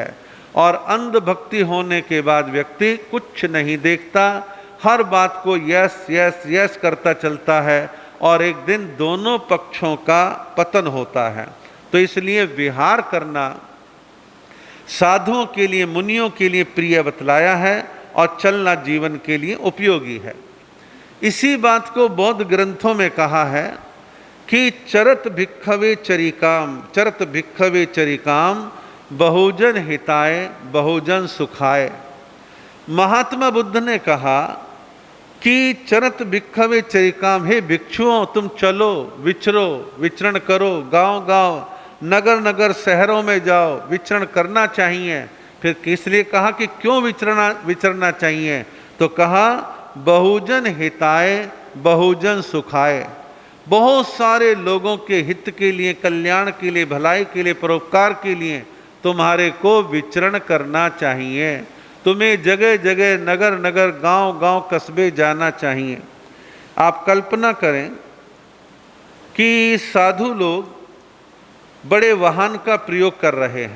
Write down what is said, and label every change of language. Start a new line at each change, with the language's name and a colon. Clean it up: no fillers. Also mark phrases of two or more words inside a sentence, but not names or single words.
Hindi: और अंध भक्ति होने के बाद व्यक्ति कुछ नहीं देखता, हर बात को
English: yes yes yes
Hindi: करता चलता है और एक दिन दोनों पक्षों का पतन होता है। तो इसलिए विहार करना साधुओं के लिए, मुनियों के लिए प्रिय बतलाया है और चलना जीवन के लिए उपयोगी है। इसी बात को बौद्ध ग्रंथों में कहा है कि
Pali: चरत भिक्खवे चरिकाम, चरत भिक्खवे चरिकाम बहुजन हिताय बहुजन सुखाय।
Hindi: महात्मा बुद्ध ने कहा कि
Pali: चरत भिक्खवे चरिकाम,
Hindi: हे भिक्षुओं तुम चलो, विचरो, विचरण करो, गांव गांव, नगर नगर, शहरों में जाओ, विचरण करना चाहिए। फिर किस लिए कहा कि क्यों विचरना चाहिए? तो कहा
Pali: बहुजन हिताय बहुजन सुखाय,
Hindi: बहुत सारे लोगों के हित के लिए, कल्याण के लिए, भलाई के लिए, परोपकार के लिए तुम्हारे को विचरण करना चाहिए। तुम्हें जगह जगह, नगर नगर, गांव गांव, कस्बे जाना चाहिए। आप कल्पना करें कि साधु लोग बड़े वाहन का प्रयोग कर रहे हैं।